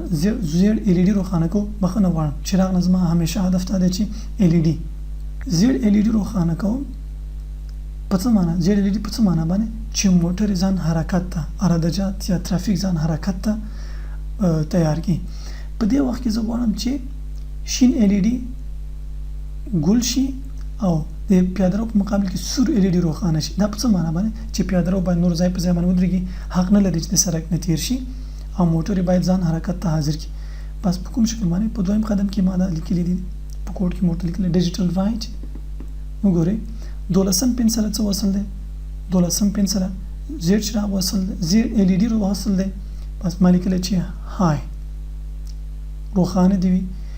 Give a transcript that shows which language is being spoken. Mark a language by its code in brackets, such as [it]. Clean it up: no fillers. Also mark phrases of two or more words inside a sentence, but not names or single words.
[ps] زیړ ال ای ډي روښانه کوو بخښنه غواړم چراغ نه زما همیشه هدف دا دی چې ال ای ډي زیړ ال ای ډي روښانه کوم په څه معنی زیړ ال ای ډي په څه معنی باندې چې موټر ځان حرکت ته اراده جات یا ترافیک ځان حرکت ته تیار کړي په دې وخت کې زه غواړم چې شین ال ای ډي ګل شي او د پیاده رو په مقابل کې سور ال ای ډي روښانه شي دا په څه معنی باندې چې پیاده رو باید نور ځای په ځای باندې ودرېږي حق نه لري چې د سړک نه تیر شي او موټر باید ځان حرکت ته حاضر کړي بس په کوم شکل باندې په دویم قدم کې ما دا لیکلي دي په کوډ کې موټر لیکلي ډیجیټل رائټ وګورئ دولسم پین سره څه وصل دی دولسم پین سره زیړ چراغ وصل دی زیړ ال ای ډي وصل دی بس ما لیکلی چې های روښانه دي وي